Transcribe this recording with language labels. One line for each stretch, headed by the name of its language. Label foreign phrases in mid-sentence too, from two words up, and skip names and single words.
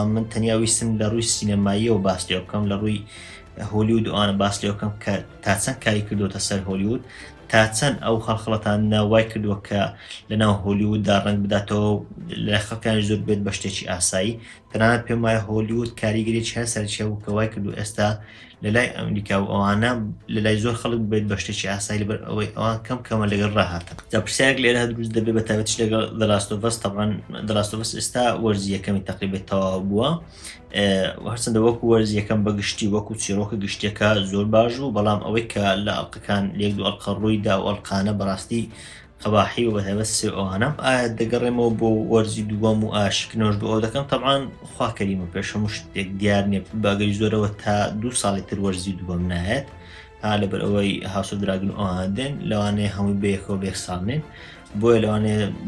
Central Kurdish: من تەنیا ویستم لە ڕووی سینەماییەوە باس لێ بکەم لە ڕووی هۆلیوود ئەوانە باس لێ بکەم کە تا چەند کاری کردوتە سەر هۆلیوود تا چەند ئەو خەڵخەڵەتان ناوای کردووە کە لەناو هۆلیووددا ڕەنگ بداتەوە لە خەڵکانی زۆر بێت بە شتێکی ئاسایی، تەنانەت پێم وایە هۆلیوود کاریگەریی هەر سەرچێ و کەوای کردو ئێستا لە لای ئەمریکا و ئەوانە لە لای زۆر خەڵک بێت بە شتێکی ئاسایی لەبەر ئەوەی ئەوان کەم کەمە لەگەڵ ڕاهاتن. جا پرسیارێک لێرە دروست دەبێت بە تایبەتیش لەگەڵ The Last of Us، طبعاً The Last of Us ئێستا وەرزی یەکەمی تەقریبا تەواو بووە، هەرچەندە وەکو وەرزی یەکەم بە گشتی وەکو چیرۆکە گشتێکە زۆر باش بوو، بەڵام ئەوەی کە لە ئەڵلقەکان لێک دوو ئەڵقە ڕوویدا و ئەڵقانە بەڕاستی قەباحی و بەتایبەت سێ ئەوانە ئایا دەگەڕێمەوە بۆ وەرزی دووەم و ئاشکنۆش بۆ ئەو دەکەم طبعاً خوا کەریمە پێش هەموو شتێک دیار نییە باگەری زۆرەوە تا 2 ساڵی تر وەرزی دووەم نایەت لەبەر ئەوەی هاوسە دراگن ئەوان دێن لەوانەیە هەمووی بەیەکەوە بێک ساڵنێن بۆیە لەوانەیە